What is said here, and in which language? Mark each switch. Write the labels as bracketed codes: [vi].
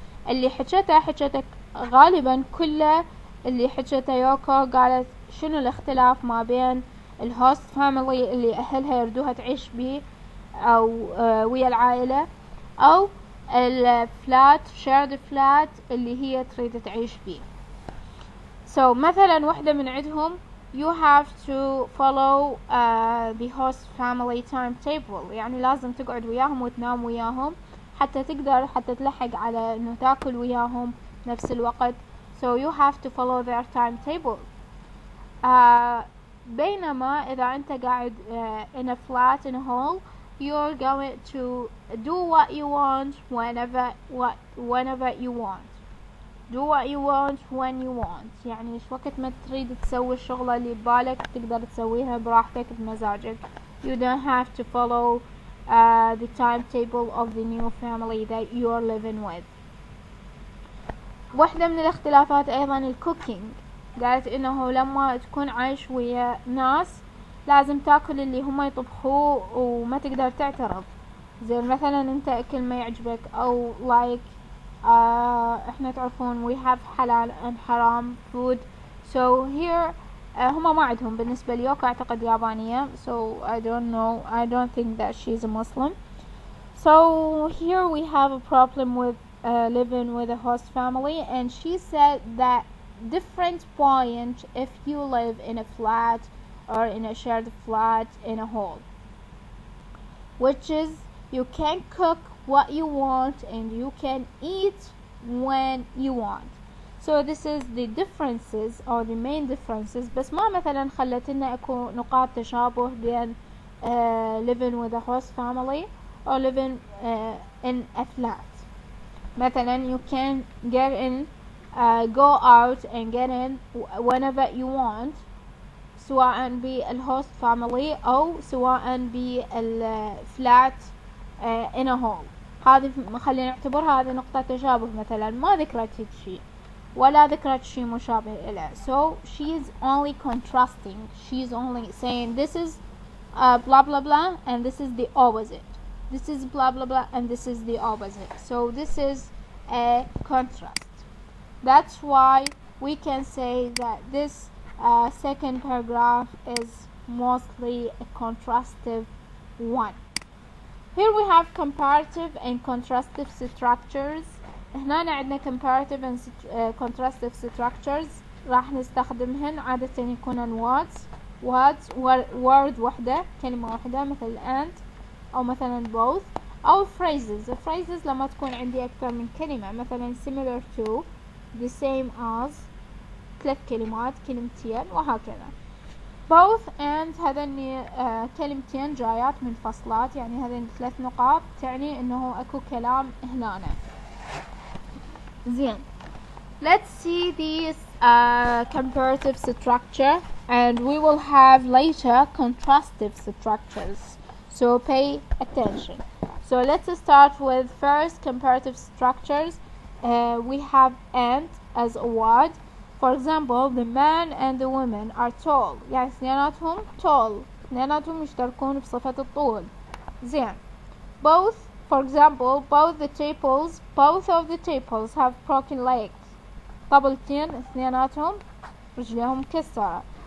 [ar] اللي حكته غالبا كله اللي حكته يوكو، قالت شنو الاختلاف ما بين الهوست فاميلي اللي اهلها يردوها تعيش بيه او ويا العائلة، او الفلات شيرد فلات اللي هي تريد تعيش بيه. مثلا وحدة من عندهم [en] you have to follow the host family timetable، [ar] يعني لازم تقعد وياهم وتنام وياهم حتى تقدر حتى تلحق على انه تاكل وياهم نفس الوقت. [en] so you have to follow their timetable. [ar] بينما اذا انت قاعد [en] in a flat in a hole you're going to do what you want whenever you want. do what you want when you want، [ar] يعني ايش وقت ما تريد تسوي الشغلة اللي ببالك تقدر تسويها براحتك بمزاجك. [en] you don't have to follow the timetable of the new family that you are living with. [ar] واحدة من الاختلافات ايضا الكوكينج. قالت انه لما تكون عايش ويا ناس لازم تاكل اللي هم يطبخوه وما تقدر تعترض. زي مثلا انت اكل ما يعجبك او like احنا تعرفون [en] we have [ar] حلال and حرام food. [en] so here [ar] هما ما عندهم بالنسبة ليوكا اعتقد يابانية. [en] so I don't think that she's a Muslim. so here we have a problem with living with a host family, and she said that different point if you live in a flat or in a shared flat in a hall, which is you can cook what you want and you can eat when you want. so this is the differences or the main differences. [ar] بس ما مثلا خلتنا اكو نقاط تشابه بين [en] living with a host family or living in a flat. مثلا you can get in go out and get in whenever you want [ar] سواء بالهوست فاميلي او سواء بالفلات [en] in a hole. [ar] هذه خلينا نعتبرها هذه نقطة تشابه. مثلا ما ذكرت هيك شيء ولا ذكرت شيء مشابه إليه. [en] so she's only contrasting, she's only saying this is blah blah blah and this is the opposite, this is blah blah blah and this is the opposite. so this is a contrast. that's why we can say that this second paragraph is mostly a contrastive one. Here we have comparative and contrastive structures. [ar] هنا عندنا [en] comparative and contrastive structures [ar] راح نستخدمهن عادة يكونن word وحدة، كلمة واحدة مثل and أو مثلا both، أو phrases لما تكون عندي أكثر من كلمة مثلا [en] similar to the same as [ar] 3 كلمات كلمتين وهكذا. both and هذني كلمتين جايات من فصلات، يعني هذني 3 نقاط تعني انه اكو كلام هنا. زين. [en] let's see these comparative structure and we will have later contrastive structures, so pay attention. so let's start with first comparative structures. We have and as a word. For example, the man and the woman are tall، [ar] يعني اثنيناتهم tall، اثنيناتهم يشتركون بصفة الطول. زين. [en] both, for example, both of the tables have broken legs. [ar] طبلتين اثنيناتهم رجليهم مكسرة.